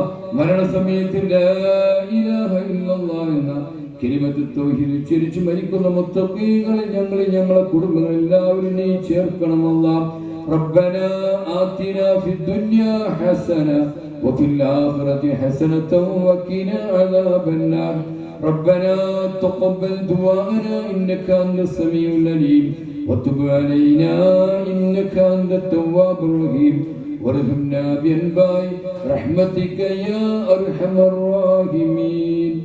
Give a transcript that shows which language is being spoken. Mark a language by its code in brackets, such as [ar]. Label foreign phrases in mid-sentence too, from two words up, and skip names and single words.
[ml] മരണസമയത്ത് [ar] لا إله إلا الله [ml] എന്ന [ar] كلمة التوحيد [ml] ഉച്ചരിച്ച് മരിക്കുന്ന മുത്തഖീങ്ങളിൽ ഞങ്ങളെ കുടുംബങ്ങൾ എല്ലാവരും നീ ചേർക്കണം അല്ലാഹ്. [ar] ربنا آتنا في الدنيا حسنة وفي الآخرة حسنة وقنا عذاب النار. ربنا تقبل دعاءنا إنك أنت السميع العليم وتب علينا إنك أنت التواب الرحيم وارحمنا بأنواع رحمتك يا أرحم الراحمين.